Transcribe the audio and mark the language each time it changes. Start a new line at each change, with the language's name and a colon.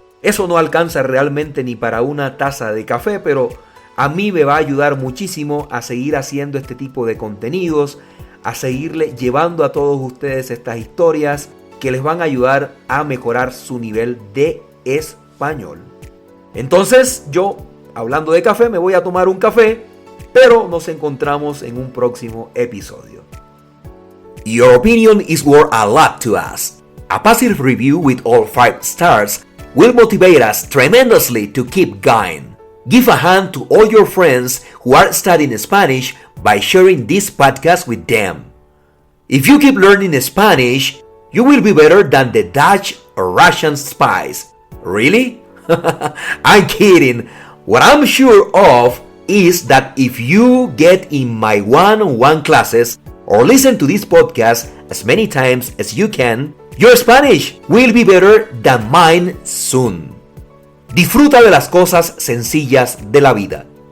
Spanish: Eso no alcanza realmente ni para una taza de café, pero a mí me va a ayudar muchísimo a seguir haciendo este tipo de contenidos, a seguirle llevando a todos ustedes estas historias que les van a ayudar a mejorar su nivel de español. Entonces yo, hablando de café, me voy a tomar un café, pero nos encontramos en un próximo episodio.
English: Your opinion is worth a lot to us. A positive review with all 5 stars will motivate us tremendously to keep going. Give a hand to all your friends who are studying Spanish by sharing this podcast with them. If you keep learning Spanish, you will be better than the Dutch or Russian spies. Really? I'm kidding. What I'm sure of is that if you get in my one-on-one classes or listen to this podcast as many times as you can, your Spanish will be better than mine soon.
Spanish: Disfruta de las cosas sencillas de la vida.